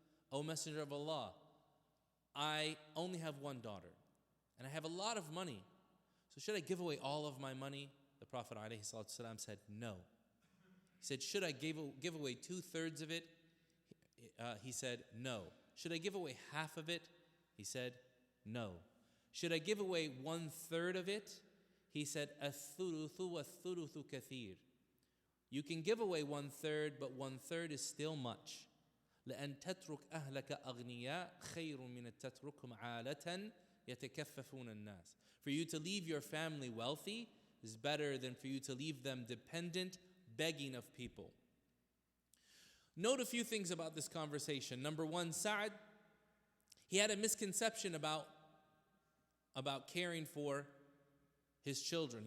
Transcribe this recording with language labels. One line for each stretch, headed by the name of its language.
English: O Messenger of Allah, I only have one daughter, and I have a lot of money. So should I give away all of my money? The Prophet ﷺ said, no. He said, should I give away 2/3 of it? He said, no. Should I give away half of it? He said, no. Should I give away 1/3 of it? He said,
Arabic: الثُّلُثُ وَالثُّلُثُ كَثِيرٌ.
English: You can give away 1/3, but 1/3 is still much.
Arabic: لأن تترك أهلك أغنياء خير من تتركهم عالة يتكففون الناس.
English: For you to leave your family wealthy is better than for you to leave them dependent, begging of people. Note a few things about this conversation. Number one, Sa'd, he had a misconception about caring for his children.